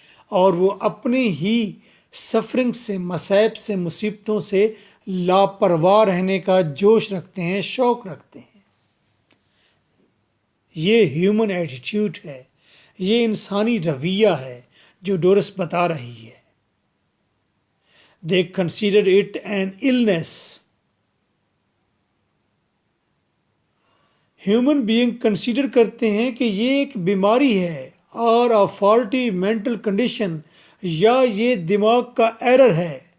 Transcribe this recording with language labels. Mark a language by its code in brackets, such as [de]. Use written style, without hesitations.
[ur] اور وہ اپنے ہی سفرنگ سے، مصائب سے، مصیبتوں سے لاپرواہ رہنے کا جوش رکھتے ہیں، شوق رکھتے ہیں. یہ ہیومن ایٹیٹیوڈ ہے، یہ انسانی رویہ ہے جو ڈورس بتا رہی ہے. [en] They consider it an illness. [ur] Human being consider کرتے ہیں کہ یہ ایک بیماری ہے، اور [en] a faulty mental condition، [ur] یا یہ دماغ کا ایرر ہے.